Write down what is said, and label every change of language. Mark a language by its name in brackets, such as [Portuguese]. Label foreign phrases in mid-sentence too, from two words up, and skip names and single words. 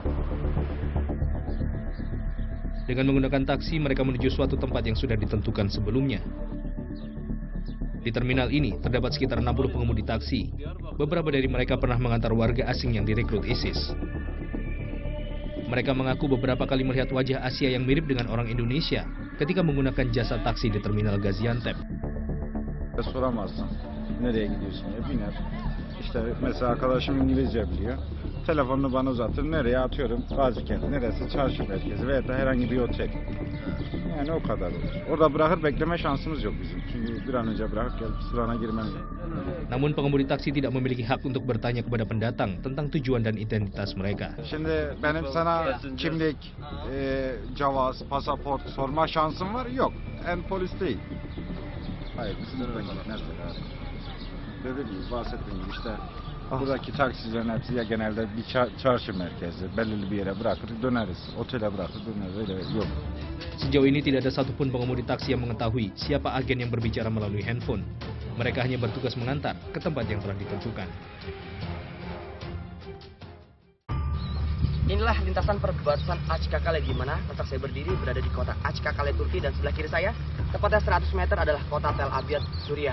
[Indonesian] Dengan menggunakan taksi, mereka menuju suatu tempat yang sudah ditentukan sebelumnya. Di terminal ini terdapat sekitar 60 pengemudi taksi. Beberapa dari mereka pernah mengantar warga asing yang direkrut ISIS. Mereka mengaku beberapa kali melihat wajah Asia yang mirip dengan orang Indonesia ketika menggunakan jasa taksi di terminal Gaziantep. [Turkish] Soramazsın. Nereye gidiyorsun ya? Biner. İşte mesela arkadaşım İngilizce biliyor. Telefonunu bana uzatır. Nereye atıyorum? Gazikent. Neresi? Çarşı merkezi veya da herhangi bir otel. Yani o kadar olur. Orada bırakır bekleme şansımız yok bizim. Çünkü bir an önce bırakıp gelip sırana girmem lazım. [Indonesian] Namun pengemudi taksi tidak memiliki hak untuk bertanya kepada pendatang tentang tujuan dan identitas mereka. [Turkish] Şimdi benim sana kimlik, cevaz, pasaport sorma şansım var? Yok. En polis değil. Hayır, sınırdan gelen mesela. Dediğim gibi, bahsettiğim gibi işte buradaki taksicilerin hepsi ya genelde bir çarşı merkezi, belirli bir yere bırakır döneriz. Otele bırakır döneriz, öyle yok. [Indonesian] Sejauh ini tidak ada satupun pengemudi taksi yang mengetahui siapa agen yang berbicara melalui handphone. Mereka hanya bertugas mengantar ke tempat yang telah ditentukan. Inilah lintasan perbatasan Acıkakale di mana tempat saya berdiri berada di kota Acıkakale, Turki, dan sebelah kiri saya, tepatnya 100 meter adalah kota Tel Abyad, Suriah.